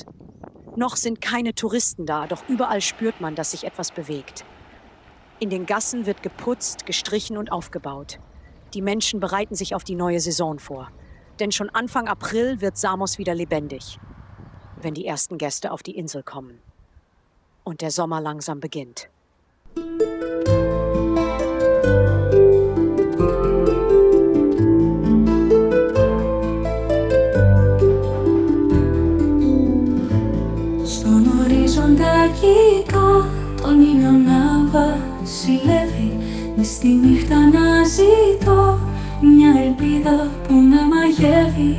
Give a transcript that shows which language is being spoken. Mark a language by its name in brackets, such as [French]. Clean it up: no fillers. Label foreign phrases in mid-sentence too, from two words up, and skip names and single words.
[German] Noch sind keine Touristen da, doch überall spürt man, dass sich etwas bewegt. In den Gassen wird geputzt, gestrichen und aufgebaut. Die Menschen bereiten sich auf die neue Saison vor. Denn schon Anfang April wird Samos wieder lebendig, wenn die ersten Gäste auf die Insel kommen. Und der Sommer langsam beginnt. [Greek] Στον ορίζοντα κοιτώ τον ήλιο να βασιλεύει, μες στη νύχτα να ζητώ μια ελπίδα που με μαγεύει.